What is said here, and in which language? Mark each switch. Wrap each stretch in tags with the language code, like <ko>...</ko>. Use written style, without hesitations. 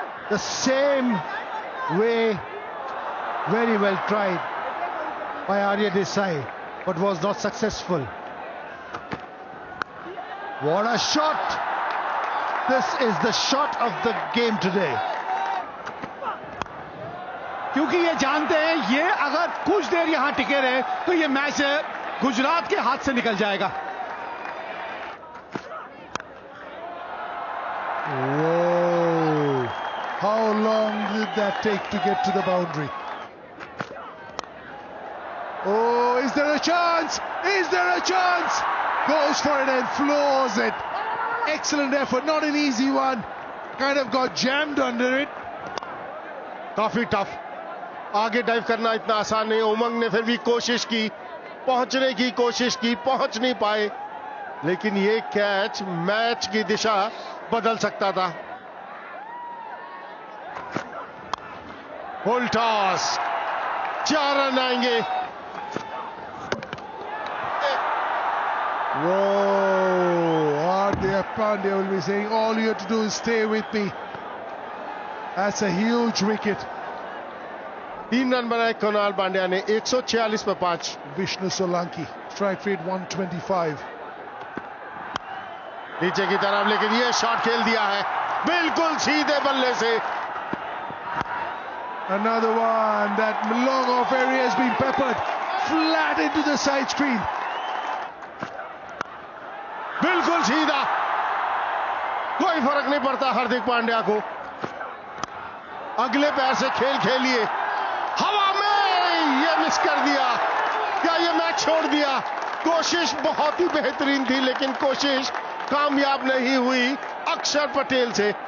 <en>The same way, very well tried by Arya Desai, but was not successful. What a shot! This is the shot of the game today.</en> <hi>क्योंकि ये जानते हैं ये अगर कुछ देर यहां टिके रहे तो ये मैच गुजरात के हाथ से निकल जाएगा.</hi> <en>Whoa! How long did that take to get to the boundary? Oh, is there a chance? Is there a chance? Goes for it and floors it. Excellent effort, not an easy one. Kind of got jammed under it.</en> <hi>काफी tough. आगे dive करना इतना आसान नहीं. उमंग ने फिर भी कोशिश की, पहुंचने की कोशिश की, पहुंच नहीं पाए. लेकिन ये कैच मैच की दिशा बदल सकता था. फुल टॉस, 4 रन आएंगे.</hi> <en>Whoa! Hardik Pandya will be saying, all you have to do is stay with me. That's a huge wicket.</en> <hi>3 run बनाए कुणाल पांड्या ने. 146 पर 5.</hi> <en>Vishnu Solanki, strike rate 125.</en> <hi>नीचे की तरफ, लेकिन ये शॉट खेल दिया है बिल्कुल सीधे बल्ले से.</hi> <en>Another one. That long off area has been peppered flat into the side screen.</en> <hi>बिल्कुल सीधा, कोई फर्क नहीं पड़ता हार्दिक पांड्या को. अगले पैर से खेल खेलिए. हवा में ये मिस कर दिया. क्या ये मैच छोड़ दिया? कोशिश बहुत ही बेहतरीन थी, लेकिन कोशिश कामयाब नहीं हुई अक्षर पटेल से.</hi>